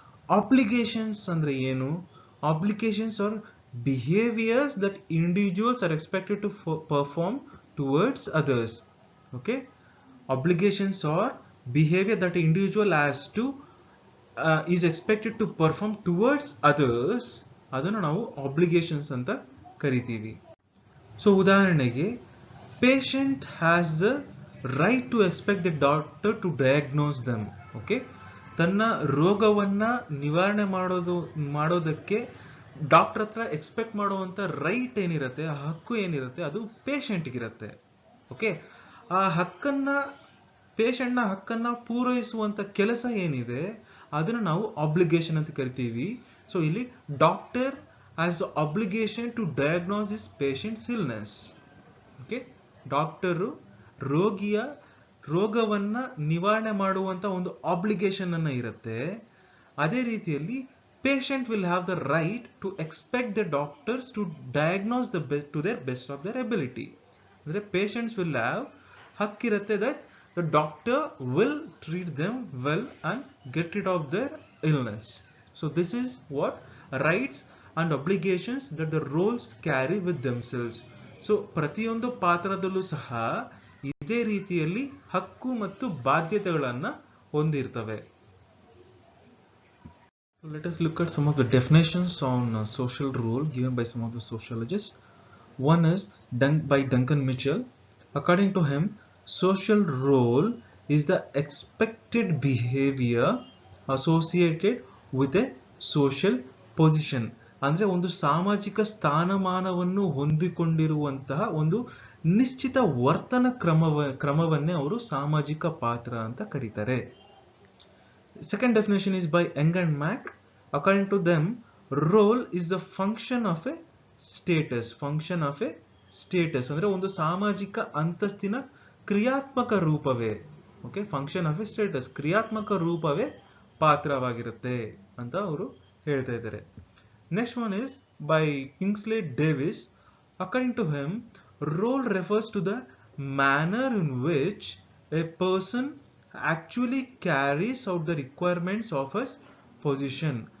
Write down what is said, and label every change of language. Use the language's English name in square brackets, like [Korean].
[Kannada] Obligations ಅಂದ್ರೆ ಏನು? [English] Obligations are behaviours that individuals are expected to perform towards others. Okay, obligations are behaviour that individual has to is expected to perform towards others. [Kannada] ಅದನ್ನು ನಾವು obligations ಅಂತ ಕರಿತೀವಿ. So ಉದಾಹರಣೆಗೆ, [English] patient has the right to expect the doctor to diagnose them. [Kannada] Okay, ತನ್ನ ರೋಗವನ್ನ ನಿವಾರಣೆ ಮಾಡೋದಕ್ಕೆ doctor ಹತ್ರ expect ಮಾಡುವಂತ ರೈಟ್ ಏನಿರುತ್ತೆ, ಆ ಹಕ್ಕು ಏನಿರುತ್ತೆ, ಅದು ಪೇಷಂಟ್ಗಿರುತ್ತೆ. ಓಕೆ, ಆ ಪೇಷಂಟ್ನ ಹಕ್ಕನ್ನ ಪೂರೈಸುವಂತ ಕೆಲಸ ಏನಿದೆ ಅದನ್ನ ನಾವು ಆಬ್ಲಿಗೇಷನ್ ಅಂತ ಕರಿತೀವಿ. ಸೊ ಇಲ್ಲಿ [English] Doctor has the obligation to diagnose this patient's illness. [Kannada] Okay, doctor ರೋಗಿಯ ರೋಗವನ್ನ ನಿವಾರಣೆ ಮಾಡುವಂತ ಒಂದು ಆಬ್ಲಿಗೇಷನ್ ಅನ್ನ ಇರುತ್ತೆ. ಅದೇ ರೀತಿಯಲ್ಲಿ [English] Patient will have the right to expect the doctors to diagnose to their best of their ability. ಅಂದ್ರೆ patients will have ಹಕ್ಕಿರುತ್ತೆ that the doctor will treat them well and get rid of their illness. So this is what rights and obligations that the roles carry with themselves. [Kannada] So ಪ್ರತಿಯೊಂದು ಪಾತ್ರದಲ್ಲೂ ಸಹ ಇದೇ ರೀತಿಯಲ್ಲಿ ಹಕ್ಕು ಮತ್ತು ಬಾಧ್ಯತೆಗಳನ್ನ ಹೊಂದಿರ್ತವೆ. [English] So let us look at some of the definitions on social role given by some of the sociologists. One is by Duncan Mitchell. According to him, social role is the expected behavior associated with a social position. [Kannada] ಅಂದ್ರೆ ಒಂದು ಸಾಮಾಜಿಕ ಸ್ಥಾನಮಾನವನ್ನು ಹೊಂದಿಕೊಂಡಿರುವಂತಹ ಒಂದು ನಿಶ್ಚಿತ ವರ್ತನ ಕ್ರಮವನ್ನೇ ಅವರು ಸಾಮಾಜಿಕ ಪಾತ್ರ ಅಂತ ಕರೀತಾರೆ. [English] Second definition is by Young and Mack. According to them, role is the function of a status. Function of a status [Kannada] ಅಂದ್ರೆ ಒಂದು ಸಾಮಾಜಿಕ ಅಂತಸ್ತಿನ ಕ್ರಿಯಾತ್ಮಕ ರೂಪವೇ. Okay, [English] function of a status, [Kannada] ಕ್ರಿಯಾತ್ಮಕ ರೂಪವೇ ಪಾತ್ರವಾಗಿರುತ್ತೆ ಅಂತ ಅವರು ಹೇಳ್ತಾ ಇದ್ದಾರೆ. [English] Next one is by Kingsley Davis. According to him, role refers to the manner in which a person actually carries out the requirements of as position.